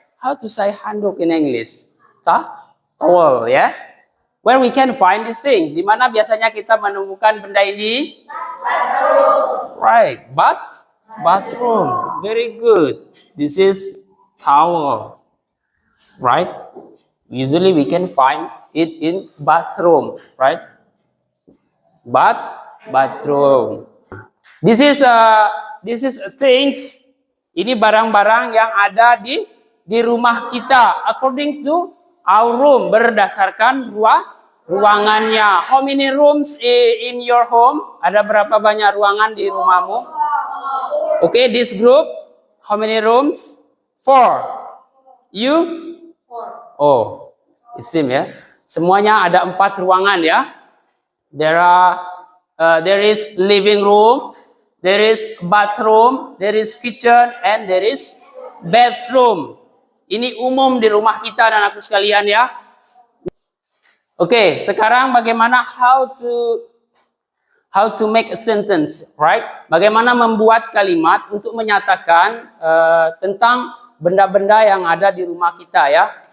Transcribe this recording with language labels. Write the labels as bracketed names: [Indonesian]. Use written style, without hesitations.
[English] How to say handuk in English? Towel, ya. Where we can find this thing? [Indonesian] Di mana biasanya kita menemukan benda ini? [English] Right. Bathroom. Very good. This is towel. Right. Usually we can find it in bathroom, right? Bathroom. This is things. [Indonesian] Ini barang-barang yang ada di rumah kita. [English] According to our room, [Indonesian] berdasarkan ruangannya. [English] How many rooms in your home? [Indonesian] Ada berapa banyak ruangan di rumahmu? [English] Okay, this group, how many rooms? 4. You? 4. Oh, it seems ya. [Indonesian] Semuanya ada 4 ruangan ya. [English] There is living room. There is bathroom, there is kitchen, and there is bedroom. [Indonesian] Ini umum di rumah kita dan aku sekalian ya. Oke, sekarang bagaimana [English] how to make a sentence, right? [Indonesian] Bagaimana membuat kalimat untuk menyatakan tentang benda-benda yang ada di rumah kita ya.